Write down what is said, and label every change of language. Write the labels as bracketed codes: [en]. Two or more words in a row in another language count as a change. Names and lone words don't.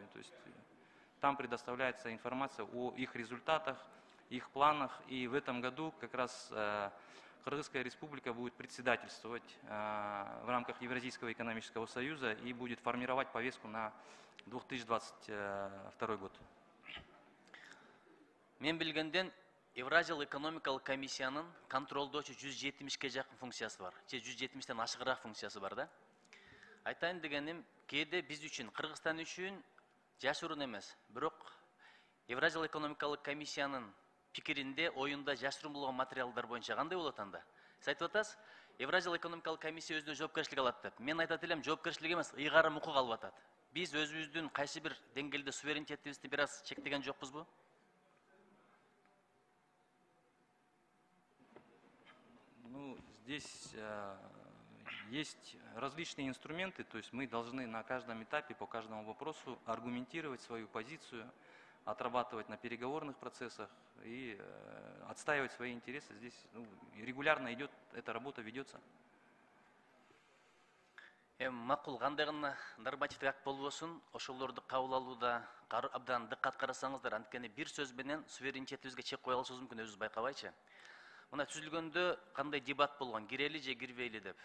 [ru] То есть там предоставляется информация о их результатах, их планах. И в этом году как раз Кыргызская республика будет председательствовать в рамках Евразийского экономического союза и будет формировать повестку на 2022 год. [ky] Мен билгенден Евразиялық экономикалық комиссиянын контролдоочу 170-ке жакын функциясы бар. 170-тен ашыгыраак функциясы бар да. Айтайын дегеним, кээде биз үчүн, Кыргызстан үчүн жашыруун эмес, бирок Евразиялық экономикалық комиссиянын пикиринде, оюнда жашыруун болгон материалдар боюнча кандай болот анда? Сиз айтып атасыз, Евразиялық экономикалық комиссия өзүнө жоопкерчилик алат деп. Мен айтат элем, жоопкерчилик эмес, ыйгарым укук алып атат. Биз өзүбүздүн кайсы бир деңгээлде суверенитетибизди бир аз чектеген жокпузбу? [ru] Ну, здесь есть различные инструменты, то есть мы должны на каждом этапе по каждому вопросу аргументировать свою позицию, отрабатывать на переговорных процессах и отстаивать свои интересы. Здесь регулярно идет, эта работа ведется. [ky] Макул, кандай гана нормативдик акт болбосун, ошолорду кабыл алууда абдан дыккат карасаңыздар, анткени бир сөз менен суверенитетибизге чек кое алышыбыз мүмкүн, өзүбүз байкабайчы. Мына түзүлгөндө кандай дебат болгон, кирели же кирбейли деп.